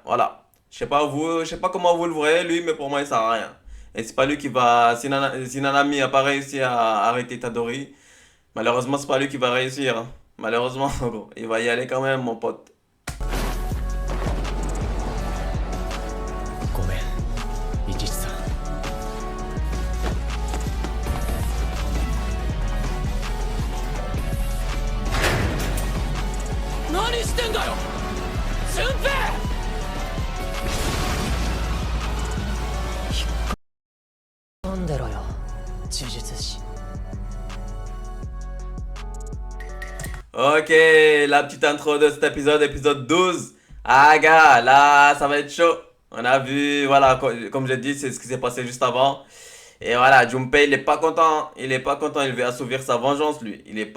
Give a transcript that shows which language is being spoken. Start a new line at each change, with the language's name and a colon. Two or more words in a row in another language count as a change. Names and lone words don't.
French: Voilà. Je sais pas vous, je sais pas comment vous le voyez, lui, mais pour moi, il sert à rien. Et c'est pas lui qui va. Si Nanami a pas réussi à arrêter Tadori, malheureusement, c'est pas lui qui va réussir, hein. Malheureusement, gros, il va y aller quand même, mon pote.
Japanese: ごめん、一さん。何してんだよ、俊平！飲んでろよ、呪術師。
French: Ok, la petite intro de cet épisode, épisode 12. Ah gars, là, ça va être chaud. On a vu, voilà, comme j'ai dit, c'est ce qui s'est passé juste avant. Et voilà, Junpei, il est pas content. Il est pas content, il veut assouvir sa vengeance, lui.